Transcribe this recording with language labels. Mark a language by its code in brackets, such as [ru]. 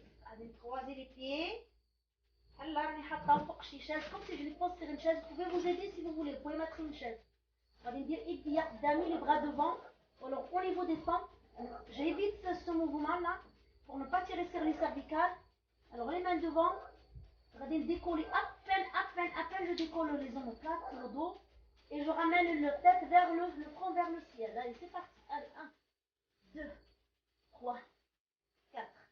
[fr] Allez, croisez les pieds. Alors, on est [ar] حاطه فوق شي [fr] chaise comme si je les pose sur une chaise. Vous pouvez vous aider si vous voulez. Vous pouvez mettre une chaise. [ar] غادي ندير ايديا قدامي, [fr] les bras devant. Alors au niveau des tempes, j'évite ce mouvement là pour ne pas tirer sur les cervicales. Alors les mains devant. غادي décoller à peine je décolle les omoplates sur le dos et je ramène le tête vers le front vers le ciel. Allez, c'est parti. Allez, 1, 2, 3, 4.